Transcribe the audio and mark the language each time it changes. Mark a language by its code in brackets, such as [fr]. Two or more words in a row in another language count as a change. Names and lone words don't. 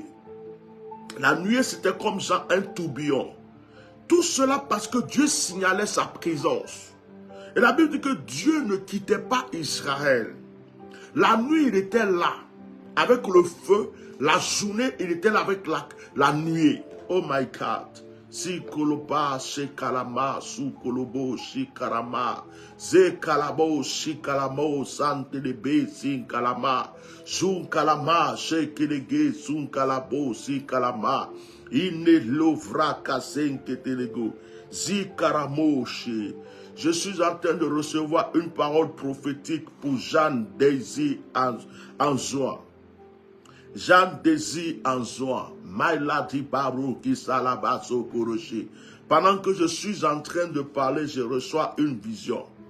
[fr] La nuée, c'était comme ça un tourbillon. Tout cela parce que Dieu signalait sa présence. Et la Bible dit que Dieu ne quittait pas Israël. La nuit, il était là, avec le feu. La journée, il était là avec la nuée. [en] Oh my God. Si koloba, she kalama, su kolobo, shi karama. Ze kalabo, shi kalamo, santelebe, sin kalama. Sun kalama, she kelege, sun kalabo, si kalama. Ine lovra kasen ketelego. Zi karamo, she. [fr] Je suis en train de recevoir une parole prophétique pour Jeanne Désir Anzois. Jeanne Désir Anzois. Maïladi Barou qui salabaso koroshi. Pendant que je suis en train de parler, je reçois une vision.